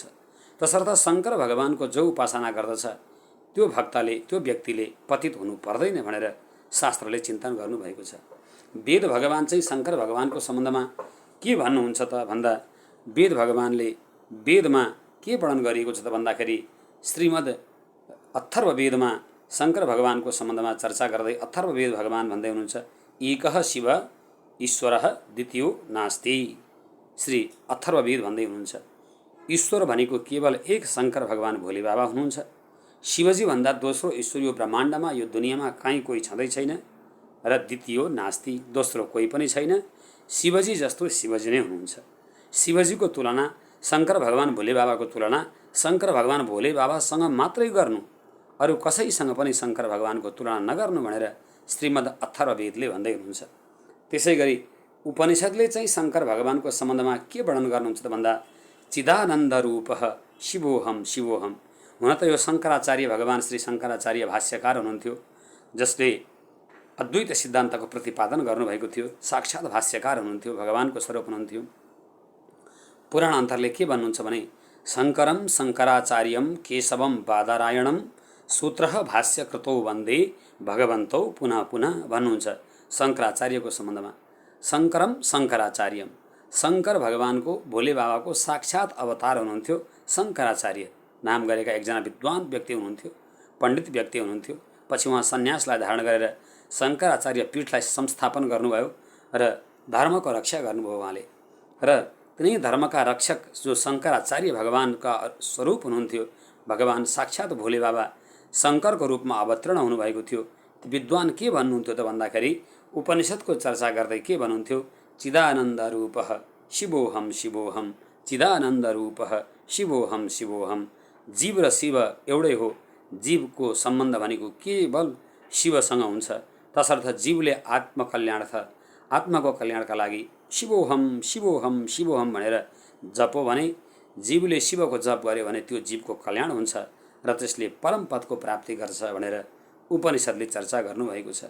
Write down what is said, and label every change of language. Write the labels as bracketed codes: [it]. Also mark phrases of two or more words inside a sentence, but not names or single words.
[ne] तसर्थ शङ्कर भगवानको जो उपासना गर्दछ त्यो भक्तले, त्यो व्यक्तिले पतित हुनु पर्दैन भनेर शास्त्रले चिन्तन गर्नुभएको छ। वेद भगवान चाहिँ शङ्कर भगवानको सम्बन्धमा के भन्नुहुन्छ त भन्दा, वेद भगवानले वेदमा के वर्णन गरिएको छ त भन्दाखेरि श्रीमद् अथर्ववेदमा शङ्कर भगवानको सम्बन्धमा चर्चा गर्दै अथर्ववेद भगवान भन्दै हुनुहुन्छ, [sa] एकः शिव ईश्वरः द्वितीयो नास्ति। [ne] श्री अथर्ववेद भन्दै हुनुहुन्छ ईश्वर भनेको केवल एक शङ्कर भगवान भोले बाबा हुनुहुन्छ। शिवजी भन्दा दोस्रो ईश्वर यो ब्रह्माण्डमा, यो दुनियाँमा कहीँ कोही छँदै छैन। [sa] र द्वितीयो नास्ति, [ne] दोस्रो कोही पनि छैन। शिवजी जस्तो शिवजी नै हुनुहुन्छ। शिवजीको तुलना शङ्कर भगवान भोले बाबाको तुलना शङ्कर भगवान भोले बाबासँग मात्रै गर्नु, अरू कसैसँग पनि शङ्कर भगवानको तुलना नगर्नु भनेर श्रीमद् अथर्ववेदले भन्दै हुनुहुन्छ। त्यसै गरी उपनिषद्ले चाहिँ शङ्कर भगवानको सम्बन्धमा के वर्णन गर्नुहुन्छ त भन्दा, [sa] चिदानन्द रूपः शिवोहम शिवोहम। [ne] हुन त यो शङ्कराचार्य भगवान श्री शङ्कराचार्य भाष्यकार हुनुहुन्थ्यो, जसले अद्वैत सिद्धान्तको प्रतिपादन गर्नुभएको थियो। साक्षात् भाष्यकार हुनुहुन्थ्यो, भगवानको स्वरूप हुनुहुन्थ्यो। पुराण अन्तरले के भन्नुहुन्छ भने, [sa] शङ्करम शङ्कराचार्यम केशवम बादरायणम सूत्रः भाष्यकृतौ वन्दे भगवन्तौ पुनः पुनः भन्नुहुन्छ। [ne] शङ्कराचार्यको सम्बन्धमा [sa] शङ्करम शङ्कराचार्यम, [ne] शङ्कर भगवानको भोले बाबाको साक्षात् अवतार हुनुहुन्थ्यो शङ्कराचार्य नाम गरेका एकजना विद्वान व्यक्ति हुनुहुन्थ्यो, पण्डित व्यक्ति हुनुहुन्थ्यो। पछि उहाँ सन्यासलाई धारण गरेर शङ्कराचार्य पीठलाई संस्थापन गर्नुभयो र धर्मको रक्षा गर्नुभयो उहाँले। र तिनै धर्मका रक्षक जो शङ्कराचार्य भगवानका स्वरूप हुनुहुन्थ्यो, भगवान साक्षात् भोले बाबा शङ्करको रूपमा अवतीर्ण हुनुभएको थियो। विद्वान के भन्नुहुन्थ्यो त भन्दाखेरि, उपनिषद्को चर्चा गर्दै के भन्नुहुन्थ्यो, [sa] चिदानन्द रूपः शिवोहम शिवोहम, चिदानन्द रूपः शिवोहम शिवोहम। [ne] जीव र शिव एउटै हो। जीवको सम्बन्ध भनेको केवल शिवसँग हुन्छ। तसर्थ जीवले आत्माको कल्याणका लागि [sa] शिवोहम शिवोहम शिवोहम [ne] भनेर जपो भने, जीवले शिवको जप गर्यो भने त्यो जीवको कल्याण हुन्छ र त्यसले परम पदको प्राप्ति गर्छ भनेर उपनिषद्ले चर्चा गर्नुभएको छ।